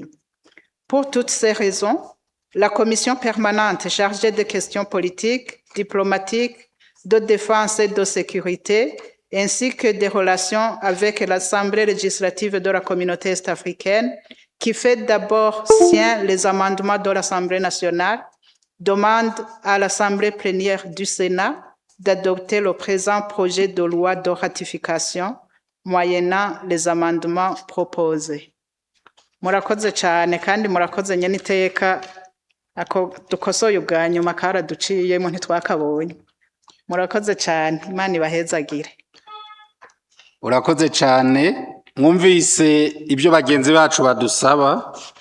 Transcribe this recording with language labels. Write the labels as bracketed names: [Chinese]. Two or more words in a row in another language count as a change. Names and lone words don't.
[French] Pour toutes ces raisons, la commission permanente chargée des questions politiques, diplomatiques, de défense et de sécurité, ainsi que des relations avec l'Assemblée législative de la communauté est-africaine, qui fait d'abord sien les amendements de l'Assemblée nationale, demande à l'Assemblée plénière du Sénat d'adopter le présent projet de loi de ratification moyennant les amendements proposés. [Rundi] Murakoze cyane kandi murakoze nyene iteka ako dukosoye ubwa nyuma karaduciyemo ntitwakabonye. Murakoze cyane, Imana ibahezagire. Urakoze cyane, mwumvise ibyo bagenzi bacu badusaba.